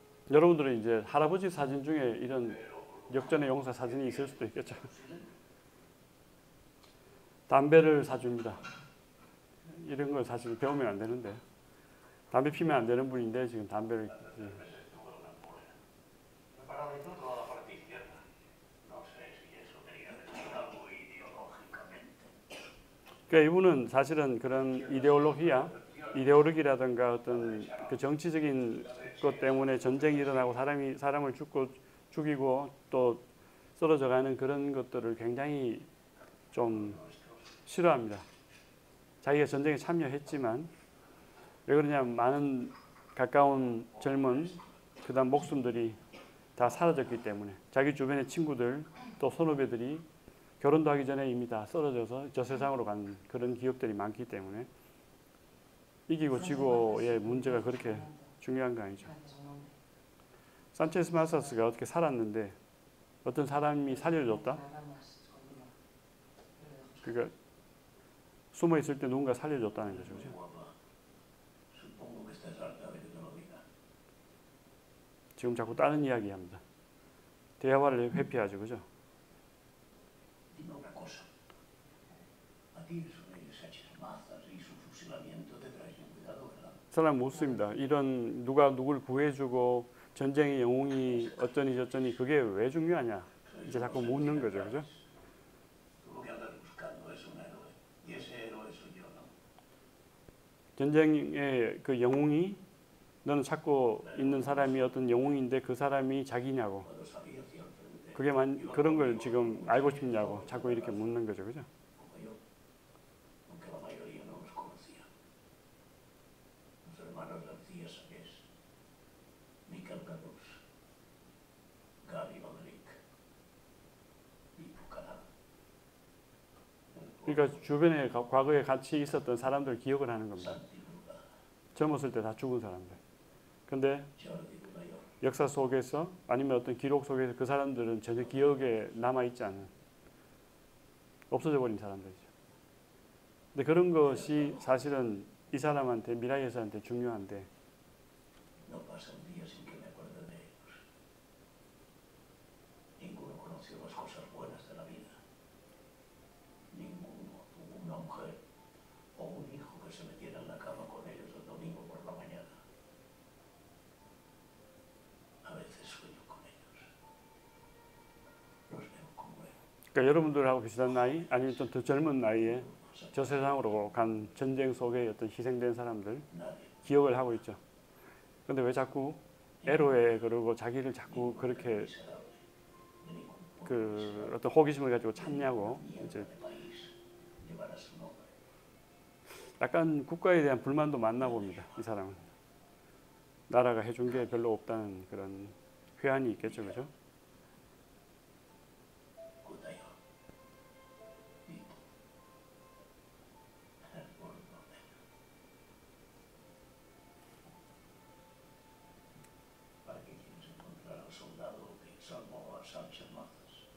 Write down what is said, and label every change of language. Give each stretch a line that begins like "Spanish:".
Korean: 여러분들은 이제 할아버지 사진 중에 이런 역전의 용사 사진이 있을 수도 있겠죠. 담배를 사줍니다. 이런 걸 사실 배우면 안 되는데 담배 피면 안 되는 분인데 지금 담배를
Spanish: Preparado y todo a la parte izquierda. No sé si eso tenía que ser algo ideológicamente.
Korean: 그러니까 이분은 사실은 그런 이데올로기라든가 어떤 그 정치적인 것 때문에 전쟁이 일어나고 사람을 죽이고 또 쓰러져가는 그런 것들을 굉장히 좀 싫어합니다. 자기가 전쟁에 참여했지만 왜 그러냐면 많은 가까운 젊은 그다음 목숨들이 다 사라졌기 때문에 자기 주변의 친구들 또 선후배들이 결혼도 하기 전에 이미 다 쓰러져서 저 세상으로 간 그런 기억들이 많기 때문에 이기고 지고의 문제가 그렇게 중요한 거 아니죠.
Spanish: Gracias, un hombre.
Korean: 산체스 마사스가 어떻게 살았는데 어떤 사람이 살려줬다?
Spanish: Nada más, continúa. Pero dejo
Korean: 그러니까 숨어 있을 때 누군가 살려줬다는 거죠.
Spanish: Muy
Korean: 그죠?
Spanish: guapa. Supongo que estás harta de que te lo diga.
Korean: 지금 자꾸 다른 이야기 합니다. 대화를 회피하죠. 그죠?
Spanish: Dime una cosa. A ti eso de Sánchez Mazas y su fusilamiento te trae sin cuidado, ¿verdad?
Korean: 사람 묻습니다. 이런 누가 누굴 구해주고 전쟁의 영웅이 어쩌니 저쩌니 그게 왜 중요하냐? 이제 자꾸 묻는 거죠. 그죠?
Spanish: Tú lo que andas buscando es un héroe. Y ese héroe soy yo, ¿no?
Korean: 전쟁의 그 영웅이 너는 찾고 있는 사람이 어떤 영웅인데 그 사람이 자기냐고.
Spanish: Cuando salí hacia el frente,
Korean: 그게 그런 걸 지금 알고 싶냐고 자꾸 이렇게 묻는 거죠. 그죠?
Spanish: como yo, aunque la mayoría no los conocía. Los hermanos García Sagués, Miquel Gardós, Gary Roderick, y Buchanan.
Korean: 그러니까 주변에 과거에 같이 있었던 사람들 기억을 하는 겁니다.
Spanish: Santi Bruda,
Korean: 젊었을 때 다 죽은 사람들. 근데
Spanish: Jordi Budayor,
Korean: 역사 속에서 아니면 어떤 기록 속에서 그 사람들은 전혀 기억에 남아있지 않은 없어져 버린 사람들이죠. 근데 그런 것이 사실은 이 사람한테 미라이에스한테 중요한데
Spanish: no pasa un día sin que me acuerde de ellos. Ninguno conoció las cosas buenas de la vida. Ninguno tuvo una mujer o un hijo que se metiera en la cama con ellos el domingo por la mañana. A veces sueño con ellos. Los veo como eran.
Korean: 그러니까 여러분들하고 비슷한 나이 아니면 좀 더 젊은 나이에 저 세상으로 간 전쟁 속에 어떤 희생된 사람들
Spanish: Nadie,
Korean: 기억을 하고 있죠. 근데 왜 자꾸 애로해 그러고 자기를 자꾸 그렇게
Spanish: miserable, de ningún modo
Korean: 그 어떤 호기심을 가지고 찾냐고 이제
Spanish: de país llevará su nombre.
Korean: 약간 국가에 대한 불만도 많나 봅니다. 이 사람은 나라가 해준 게 별로 없다는 그런 회한이 있겠죠, 그죠?
Spanish: Budayor, Pipo, el gordo negro. ¿Para qué quieres encontrar al soldado que salvó a Sánchez Mazas?